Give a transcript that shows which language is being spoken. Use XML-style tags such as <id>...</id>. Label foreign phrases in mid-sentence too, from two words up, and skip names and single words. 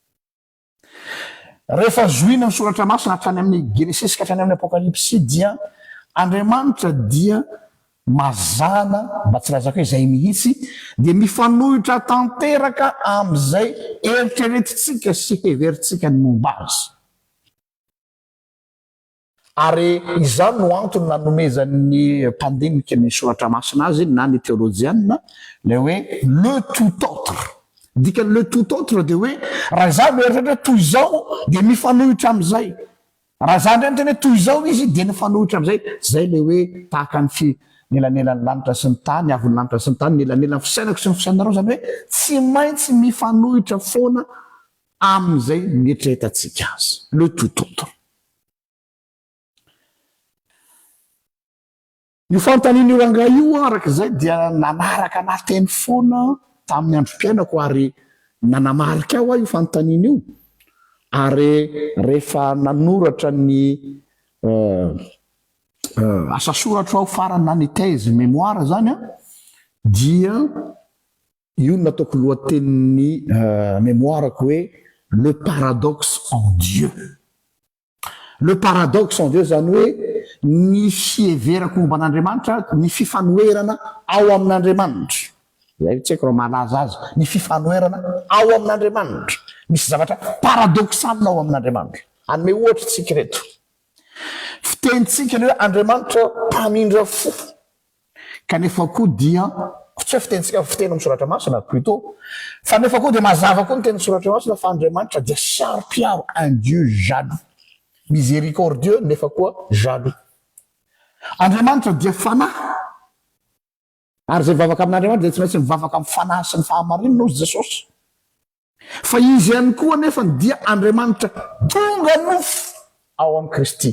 <mg>Rehefa zohina ny soratra masina hatrany amin'ny Genesisy ka hatrany amin'ny Apokalipsy dia Andriamanitra dia mazana, mba tsy lazako hoe izay mihitsy, dia mifanohitra tanteraka amin'izay eritreretintsika sy heverintsika ny momba azy. Ary izany no antony nanomezan'ny mpandinika ny soratra masina azy na ny théologiana le hoe</mg> <fr>le tout autre.</fr> <mg>Dikany</mg> <fr>le tout autre</fr> <mg>dia hoe raha izany mieritreritra toy izao dia mifanohitra amin'izay. Raha izany reny tena hoe toy izao izy dia mifanohitra amin'izay. Zay le hoe tahaka ny nelanelan'ny lanitra sy ny tany, avon'ny lanitra sy ny tany, nelanelan'ny fisainako sy ny fisainareo, zany hoe tsy maintsy mifanohitra foana amin'izay mieritreretatsika azy.</mg> <fr>Le tout autre.</fr> <mg>Io fanontaniana io rangahy io arak'izay dia nanaraka nateny foana tamin'ny androm-piainako ary nanamarika aho io fanontaniana io. Ary rehefa nanoratra ny asa soratra aho farany na ny</mg> <fr>thèse mémoire</fr> <mg>zany dia io nataoko lohatenin'ny mémoireko hoe</mg> <fr>le paradoxe en Dieu. Le paradoxe en Dieu</fr> <mg>zany hoe ny fieverako momba an'Andriamanitra, ny fifanoerana ao amin'Andriamanitra. Zay tsy haiko raha malaza azy. Ny fifanoerana ao amin'Andriamanitra. Misy zavatra paradoxal ao amin'Andriamanitra. Anome ohatra tsika reto. Fitenitsika ny hoe Andriamanitra mpamindra fo. Kanefa koa dia tsy hoe fitenitsika fiteny amin'ny soratra masina plutôt. Fa nefa koa dia mazava koa ny teny soratra masina fa Andriamanitra dia saro-piaro,</mg> <fr>un Dieu jaloux.</fr> <mg>Miséricordieux nefa koa jaloux. Andriamanitra dia fanahy. Ary zay mivavaka amin'Andriamanitra dia tsy maintsy mivavaka amin'ny fanahy sy ny fahamarinana hozy Jesosy. Fa izy ihany koa nefa dia Andriamanitra tonga nofo ao amin'ny Kristy.</mg>